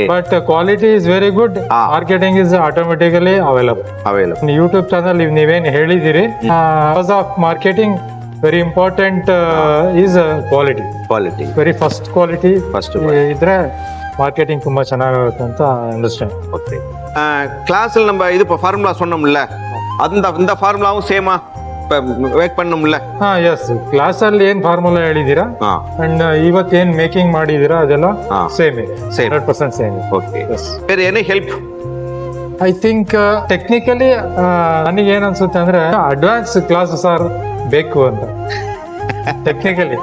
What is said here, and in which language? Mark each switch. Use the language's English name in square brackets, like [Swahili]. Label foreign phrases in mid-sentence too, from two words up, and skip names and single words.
[English] But quality is very good. Marketing is automatically available. YouTube channel [Kannada] ನೀವೇನ್ ಹೇಳಿದಿರಿ, [English] cause of marketing very important is quality. very first quality [Kannada] ಇದ್ರೆ ಮಾರ್ಕೆಟಿಂಗ್ ತುಂಬಾ ಚೆನ್ನಾಗುತ್ತೆ ಅಂತ ಅಂಡರ್ಸ್ಟ್ಯಾಂಡ್. [Tamil] ஓகே, கிளாஸ்ல நம்ம இது இப்போ ஃபார்முலா சொன்னோம்ல, இந்த ஃபார்முலாவும் சேமா ವೇಕ್ பண்ணோம்ல. [Kannada] ಎಸ್, ಕ್ಲಾಸ್ ಅಲ್ಲಿ ಏನ್ ಫಾರ್ಮುಲಾ ಹೇಳಿದೀರಾ ಅಂಡ್ ಇವತ್ತು ಏನ್ ಮೇಕಿಂಗ್ ಮಾಡಿದೀರಾ ಅದೆಲ್ಲ ಸೇಮ್ 100% ಸೇಮ್. ಓಕೆ, ಬೇರೆ ಏನೇ ಹೆಲ್ಪ್? [English] I think technically [Kannada] ನನಗೆ ಏನ್ ಅನ್ಸುತ್ತೆ ಅಂದ್ರೆ [English] advance classes [Kannada] ಆರ್ ಬೇಕು ಅಂತ ಟೆಕ್ನಿಕಲಿ.